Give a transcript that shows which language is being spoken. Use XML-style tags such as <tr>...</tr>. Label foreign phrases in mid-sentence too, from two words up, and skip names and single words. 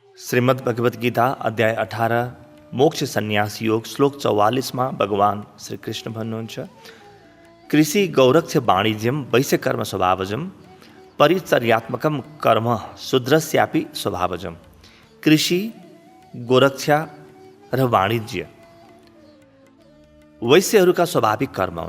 <ne>श्रीमद् भगवत गीता अध्याय 18 मोक्ष सन्यास योग श्लोक 44 में भगवान श्री कृष्ण भन्नुहुन्छ,</ne> <sa>कृषि गौरक्ष वाणिज्यम वैश्यकर्म स्वभावजम परिचर्यात्मकम कर्म शूद्रस्यापि स्वभावजम।</sa> <ne>कृषि, गोरक्षा र वाणिज्य वैश्यहरूका स्वाभाविक कर्म हुन्।</ne>